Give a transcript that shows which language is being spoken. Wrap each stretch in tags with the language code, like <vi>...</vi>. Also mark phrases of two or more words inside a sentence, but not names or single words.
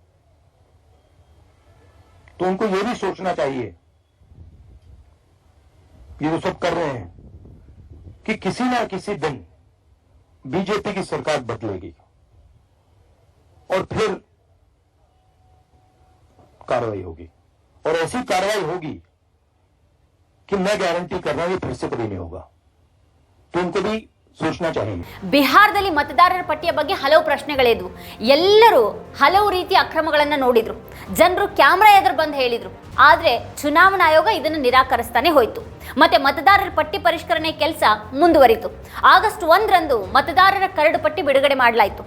<hi>तो उनको ये भी सोचना चाहिए, ये जो सब कर रहे हैं, कि किसी ना किसी दिन बीजेपी की सरकार बदलेगी और फिर कार्रवाई होगी, और ऐसी कार्रवाई होगी कि मैं गारंटी कर रहा हूं ये फिर से कभी नहीं होगा. तो उनको भी सोचना चाहिए.</hi> <kn>ಬಿಹಾರದಲ್ಲಿ ಮತದಾರರ ಪಟ್ಟಿಯ ಬಗ್ಗೆ ಹಲವು ಪ್ರಶ್ನೆಗಳಿದ್ವು. ಎಲ್ಲರೂ ಹಲವು ರೀತಿಯ ಅಕ್ರಮಗಳನ್ನ ನೋಡಿದ್ರು. ಜನರು ಕ್ಯಾಮೆರಾ ಎದುರು ಬಂದು ಹೇಳಿದ್ರು. ಆದ್ರೆ ಚುನಾವಣಾ ಆಯೋಗ ಇದನ್ನು ನಿರಾಕರಿಸ್ತಾನೆ ಹೋಯ್ತು. ಮತ್ತೆ ಮತದಾರರ ಪಟ್ಟಿ ಪರಿಷ್ಕರಣೆ ಕೆಲಸ ಮುಂದುವರಿತು. ಆಗಸ್ಟ್ 1ರಂದು ಮತದಾರರ ಕರಡು ಪಟ್ಟಿ ಬಿಡುಗಡೆ ಮಾಡಲಾಯಿತು.</kn>